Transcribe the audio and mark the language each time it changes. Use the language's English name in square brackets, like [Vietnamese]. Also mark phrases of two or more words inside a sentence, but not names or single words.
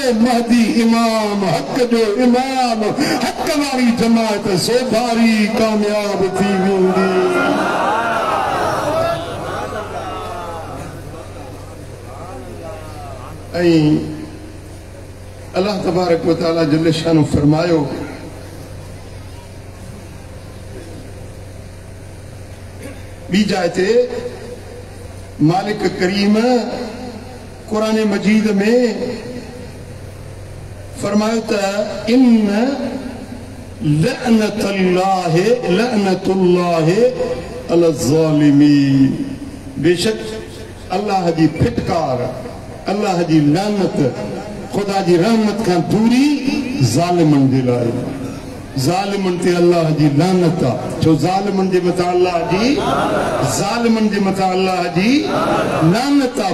[Sindhi] महदी इमाम हक जो इमाम हक वारी जमात सोभारी कामयाब थी वेंदी। ऐं अल्लाह [Arabic] تبارك وتعالى جل شأنه [Sindhi] फरमायो ॿी जाइ ते मालिक करीम कुरान मजीद में फरमायो त [Arabic] إن لعنة الله على الظالمين, [Sindhi] बेशक अल्लाह जी फिटकार, अल्लाह जी लानत, खुदा जी रहमत खां दूरी ज़ालिमन जे लाइ। ज़ालिमन ते अल्लाह जी लानत आहे, छो ज़ालिमन जे मथां अल्लाह जी लानत आहे।